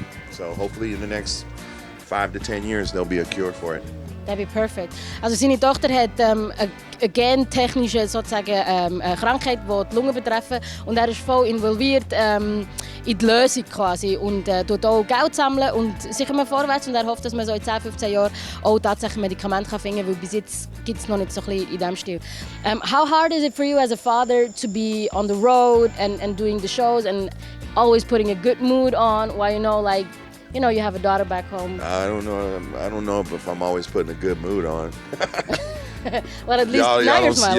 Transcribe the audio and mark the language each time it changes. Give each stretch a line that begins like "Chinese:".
English: So hopefully in the next 5 to 10 years there'll be a cure for it. That'd be perfect.
German: Also seine Tochter hat eine gentechnische sozusagen Krankheit, die Lungen betreffen, und er ist voll involviert in die Lösung quasi und tut auch Geld sammeln und sich immer vorwärts, und er hofft, dass man so in 10, 15 Jahren auch tatsächlich Medikamente finden kann, weil bis jetzt gibt es noch nicht so ein bisschen in diesem Stil.
English: How hard is it for you as a father to be on the road and doing the shows and always putting a good mood on while you have a daughter back home? I don't know if I'm always putting a good mood on. Well, at least now you're smiling.